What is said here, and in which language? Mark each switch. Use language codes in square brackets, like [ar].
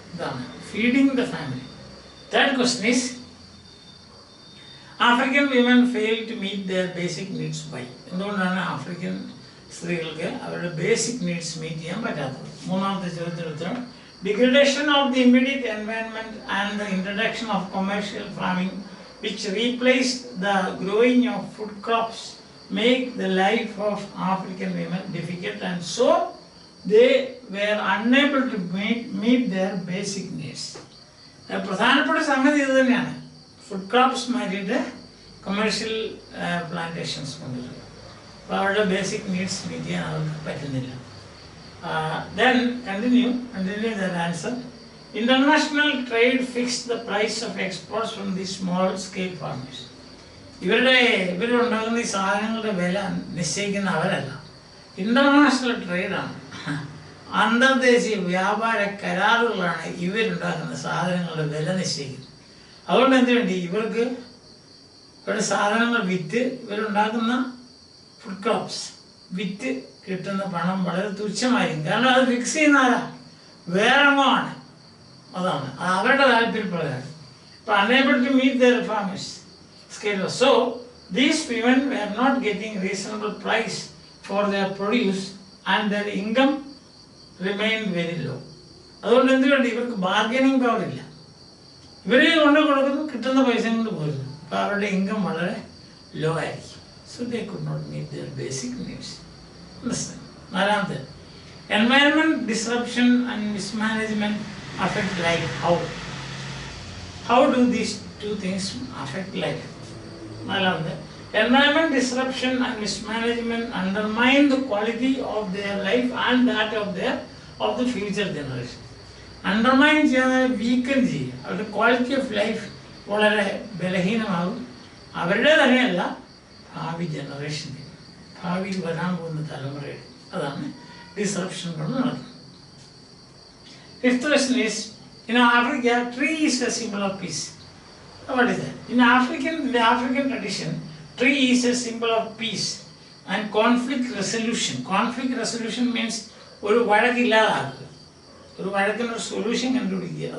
[ml] ഇതാണ് [en] Feeding the family. Third question is African women fail to meet their basic needs by. [ml] എന്തുകൊണ്ടാണ് African സ്ത്രീകൾക്ക് അവരുടെ basic needs meet ചെയ്യാൻ പറ്റാത്തത്? മൂന്നാമത്തെ ചോദ്യത്തിന് ഉത്തരം [en] Degradation of the immediate environment and the introduction of commercial farming which replaced the growing of food crops make the life of African women difficult, and so they were unable to meet their basic needs. [ml] പ്രധാനപ്പെട്ട സംഗതി ഇത് തന്നെയാണ്. Food crops മാറ്റിയിട്ട് commercial plantations കൊണ്ടുവരിക. അപ്പോൾ അവരുടെ basic needs meet ചെയ്യാൻ അവർക്ക് പറ്റുന്നില്ല. [en] Then continue their answer. International trade fixed the price of exports from these small scale farmers. [ml] ഇവരുണ്ടാകുന്ന ഈ സാധനങ്ങളുടെ വില നിശ്ചയിക്കുന്ന അവരല്ല, ഇന്റർനാഷണൽ ട്രേഡാണ്, അന്തർദേശീയ വ്യാപാര കരാറുകളാണ് ഇവരുണ്ടാക്കുന്ന സാധനങ്ങളുടെ വില നിശ്ചയിക്കുന്നത്. അതുകൊണ്ട് എന്ത് വേണ്ടി ഇവർക്ക് ഇവരുടെ സാധനങ്ങൾ വിറ്റ് ഇവരുണ്ടാക്കുന്ന ഫുഡ് ക്രോപ്സ് വിറ്റ് കിട്ടുന്ന പണം വളരെ തുച്ഛമായിരിക്കും. കാരണം അത് ഫിക്സ് ചെയ്യുന്ന ആരാ? വേറെങ്ങോമാണ്. അതാണ് അവരുടെ താല്പര്യപ്രകാരം. [en] ഇപ്പം unable to meet their farmers scale. So these women were not getting reasonable price for their produce and their income remained very low. [ml] അതുകൊണ്ട് എന്ത് വേണ്ടി ഇവർക്ക് ബാർഗനിങ് പവർ ഇല്ല. ഇവർ കൊണ്ട് കൊടുക്കുന്നു, കിട്ടുന്ന പൈസ കൊണ്ട് പോരുന്നു. അപ്പോൾ അവരുടെ ഇൻകം വളരെ ലോ ആയിരിക്കും. [en] So they could not meet their basic needs. [ml] നാലാമത്തെ [en] Environment disruption and mismanagement affect life. How do these two things affect life? [ml] നാലാമത്തെ [en] environment disruption and mismanagement undermine the quality of their life and that of the future generation. [ml] Undermine ചെയ്യാതെ വീക്കൻ ചെയ്യുക, അവരുടെ quality of life വളരെ ബലഹീനമാകും. അവരുടെ തന്നെയല്ല, ഭാവി ജനറേഷൻ്റെ, ഭാവിയിൽ വരാൻ പോകുന്ന തലമുറയുടെ. അതാണ് ഡിസ്റപ്ഷൻ കൊണ്ട് നടക്കുന്നത്. [en] Fifth question is, in Africa, tree is a symbol of peace. What is that? In the African tradition, tree is a symbol of peace and conflict resolution. Conflict resolution means [ml] ഒരു വഴക്കില്ലാതാക്കുക, ഒരു വഴക്കിനൊരു solution കണ്ടുപിടിക്കുക.